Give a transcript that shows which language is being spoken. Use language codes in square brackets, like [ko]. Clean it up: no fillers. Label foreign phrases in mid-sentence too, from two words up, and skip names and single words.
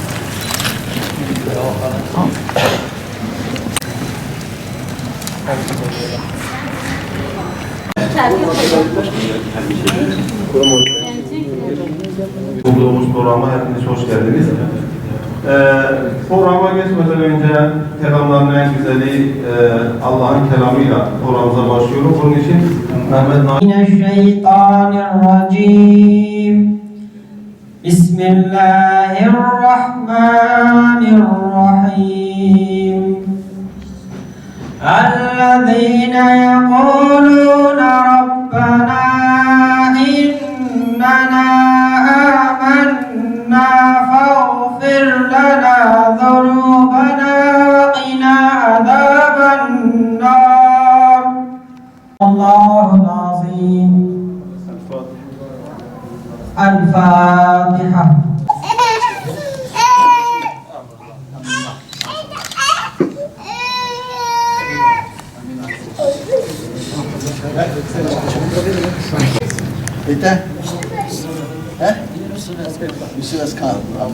[tr] Bulduğumuz programa hepiniz hoş geldiniz. Programa geçmeden önce kelamların en güzeli Allah'ın kelamıyla programımıza başlıyorum. Bunun için Mehmet Naim [ar] Mineşşeytanirracim. Bismillahirrahmanirrahim. الذين يقولون ربنا إننا آمنا فاغفر لنا ذنوبنا وقنا عذاب النار الله العظيم الفاتحة. [tr] Bitti? He? Bir süre kaldı ama.